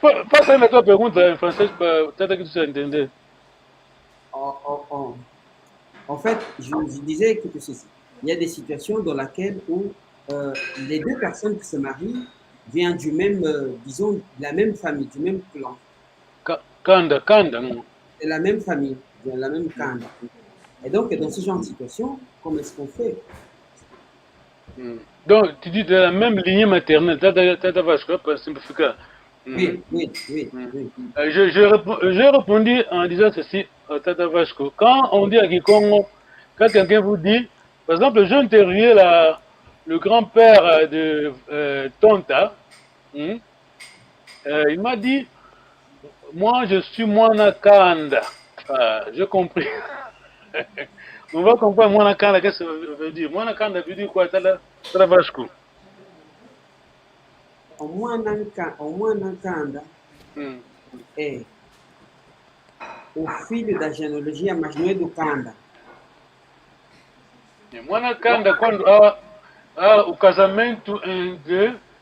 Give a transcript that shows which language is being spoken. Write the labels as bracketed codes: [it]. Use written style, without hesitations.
[pt] Faça aí a tua pergunta em francês para tentar que você entender. [fr] En fait, je disais que ceci. Il y a des situations dans lesquelles où les deux personnes qui se marient viennent du même, disons, de la même famille, du même clan. [kg] Kanda. [fr] De la même famille, de la même kanda. Et donc, dans ce genre de situation, comment est-ce qu'on fait? Donc, tu dis de la même lignée maternelle, Tata Vasco, pour simplifier. Oui. J'ai répondu en disant ceci à Tata Vasco. Quand on dit à Kikongo, quand quelqu'un vous dit, par exemple, j'ai interviewé le grand-père de Tonta, il m'a dit, moi je suis Mwanakanda. Ah, j'ai compris. On va comprendre Mwanakanda, qu'est-ce que ça veut dire. Mwanakanda veut dire quoi? Tala Vasco. [pt] Omwana Nkanda é o filho da genealogia, mas não é do Kanda. Mwanakanda, quando há o casamento entre.